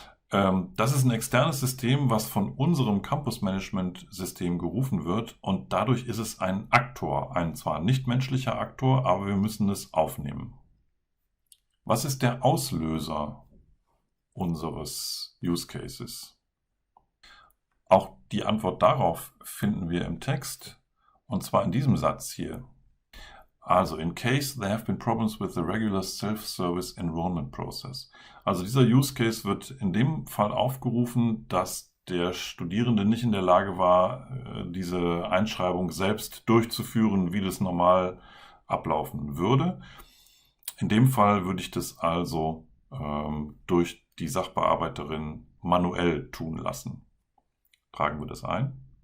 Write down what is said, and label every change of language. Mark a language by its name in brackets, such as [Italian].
[German] Das ist ein externes System, was von unserem Campus-Management-System gerufen wird und dadurch ist es ein Aktor, ein zwar nicht menschlicher Aktor, aber wir müssen es aufnehmen. Was ist der Auslöser unseres Use Cases? Auch die Antwort darauf finden wir im Text, und zwar in diesem Satz hier. [English] Also, in case there have been problems with the regular self-service enrollment process. [German] Also dieser Use Case wird in dem Fall aufgerufen, dass der Studierende nicht in der Lage war, diese Einschreibung selbst durchzuführen, wie das normal ablaufen würde. In dem Fall würde ich das also durch die Sachbearbeiterin manuell tun lassen. Tragen wir das ein.